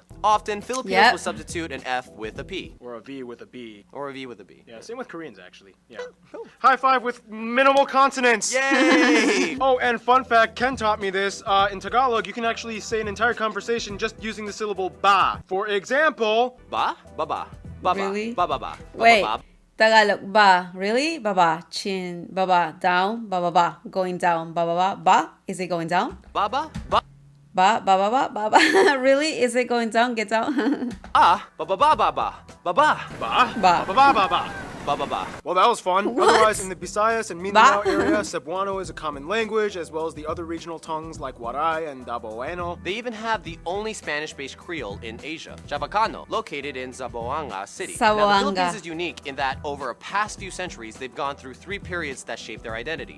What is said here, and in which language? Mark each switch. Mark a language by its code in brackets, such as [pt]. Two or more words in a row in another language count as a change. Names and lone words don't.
[en] Often, Filipinos will substitute an F with a P. Or a V with a B. Or a V with a B. Yeah, same with Koreans, actually. Yeah. High five with minimal consonants. Yay! Oh, and fun fact, Ken taught me this. In Tagalog, you can actually say an entire conversation just using the syllable ba. For example, [tl] Ba? Ba-ba. Ba-ba. [en] Really? [tl] Ba-ba-ba. [en] Wait. [tl] Ba-ba-ba. [en] Tagalog, ba. Really? Baba. Chin. Baba. Down. [tl] Ba ba ba. [en] Going down. [tl] Ba ba ba. Ba. [en] Is it going down? [tl] Ba-ba. Ba. Ba ba ba ba ba ba. [en] Really? Is it going down? Get down. [tl] Ah. Ba-ba-ba-ba-ba. Ba-ba. ba, Ba. ba, ba, ba, ba. Ba-ba-ba. [en] Well, that was fun. What? Otherwise, in the Visayas and Mindanao [tl] Ba? [en] area, Cebuano is a common language, as well as the other regional tongues like Waray and Daboeno. They even have the only Spanish-based Creole in Asia, Chavacano, located in Zamboanga City. Now, the Zamboanga. Philippines is unique in that over a past few centuries, they've gone through 3 periods that shaped their identity.